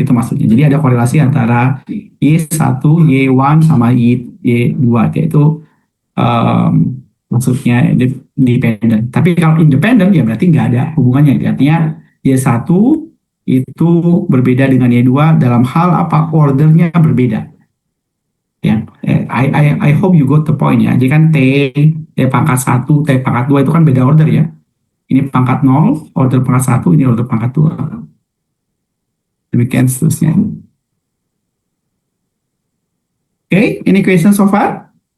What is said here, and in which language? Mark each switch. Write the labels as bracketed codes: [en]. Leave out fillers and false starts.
[id] Itu maksudnya. Jadi ada korelasi antara Y1, Y1 sama Y2 yaitu maksudnya dependent. Tapi kalau independent ya berarti nggak ada hubungannya. Artinya Y1 itu berbeda dengan Y2 dalam hal apa ordernya berbeda. [en] Ya, I hope you got the point ya. [id] Jadi kan T pangkat 1, T pangkat 2 itu kan beda order ya. Ini pangkat 0, order pangkat 1, ini order pangkat 2. Demikian seterusnya. Oke, [en] any question so far?